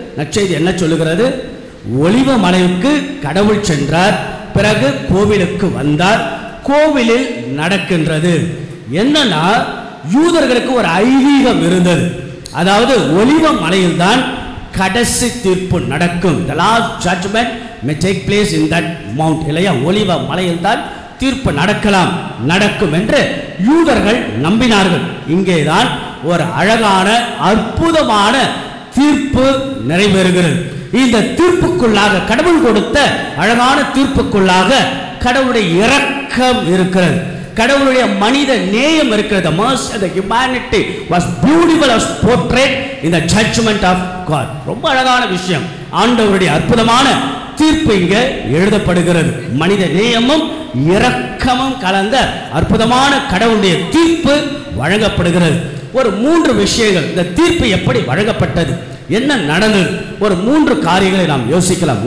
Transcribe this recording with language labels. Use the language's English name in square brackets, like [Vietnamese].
[Tamil] நற்செய்தி என்ன சொல்லுகிறது? ஒலிவ மலைக்கு கடவுள் சென்றார், பிறகு கோவிலுக்கு வந்தார். கோவிலில் நடக்கின்றது என்னன்னா, யூதர்களுக்கு ஒரு ஐதீகம் இருந்தது. அதாவது ஒலிவ மலையில் தான் கடைசி தீர்ப்பு நடக்கும். [English] The last judgment may take place in that mount. [Tamil] இல்லையா, ஒலிவ மலையில் தான் தீர்ப்பு நடக்கும் என்று யூதர்கள் நம்பினார்கள். இங்கேதான் ஒரு அழகான அற்புதமான தீர்ப்பு நிறைவேறுகிறது. இந்த தீர்ப்புக்குள்ளாக, கடவுள் கொடுத்த அழகான தீர்ப்புக்குள்ளாக கடவுளுடைய இரக்கம் இருக்கிறது, கடவுளுடைய மனித நேயம் இருக்கிறது. [English] The mercy and the humanity was beautiful as portrayed in the judgment of God. [Tamil] ரொம்ப அழகான விஷயம். ஆண்டவருடைய அற்புதமான தீர்ப்பு இங்கே எழுதப்படுகிறது. மனித நேயமும் இரக்கமும் கலந்த அற்புதமான கடவுளுடைய தீர்ப்பு வழங்கப்படுகிறது. ஒரு 3 விஷயங்கள், இந்த தீர்ப்பு எப்படி வழங்கப்பட்டது, என்ன நடந்தது, ஒரு 3 காரியங்களை நாம் யோசிக்கலாம்.